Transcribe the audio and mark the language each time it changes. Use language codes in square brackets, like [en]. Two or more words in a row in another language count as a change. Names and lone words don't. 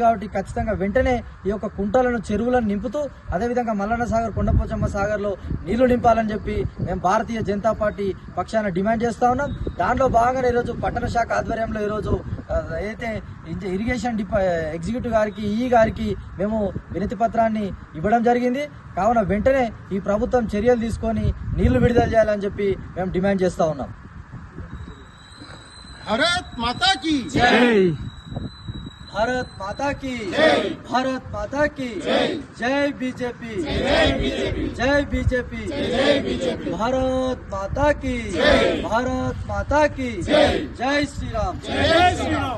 [te] కాబట్టి ఖచ్చితంగా వెంటనే ఈ యొక్క కుంటలను, చెరువులను నింపుతూ అదేవిధంగా మల్లన్న సాగర్, కొండపోచమ్మ సాగర్లో నీళ్లు నింపాలని చెప్పి మేము భారతీయ జనతా పార్టీ పక్షాన డిమాండ్ చేస్తా ఉన్నాం. దాంట్లో భాగంగా ఈరోజు పట్టణ శాఖ ఆధ్వర్యంలో ఈరోజు ఏదైతే ఇరిగేషన్ ఎగ్జిక్యూటివ్ గారికి, ఈ గారికి మేము వినతి పత్రాన్ని ఇవ్వడం జరిగింది. కావున వెంటనే ఈ ప్రభుత్వం చర్యలు తీసుకొని నీళ్లు విడుదల చేయాలని చెప్పి మేము డిమాండ్ చేస్తా ఉన్నాం. [hi] भारत माता की जय, भारत माता की जय, भारत माता की जय, जय बीजेपी, जय बीजेपी, भारत माता की जय, भारत माता की जय, जय श्रीराम, जय श्रीराम.